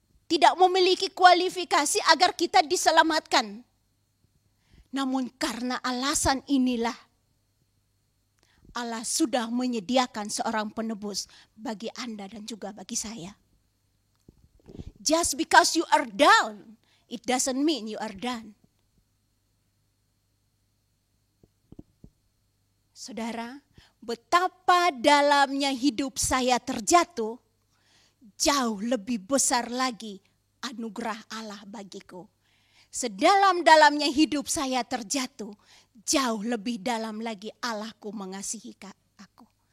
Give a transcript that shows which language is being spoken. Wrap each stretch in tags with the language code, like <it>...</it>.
<id>tidak memiliki kualifikasi agar kita diselamatkan. Namun karena alasan inilah Allah sudah menyediakan seorang penebus bagi Anda dan juga bagi saya.</id> <en>Just because you are down, it doesn't mean you are done.</en> <id>Saudara, betapa dalamnya hidup saya terjatuh, jauh lebih besar lagi anugerah Allah bagiku. Sedalam-dalamnya hidup saya terjatuh, jauh lebih dalam lagi Allahku mengasihi aku.</id>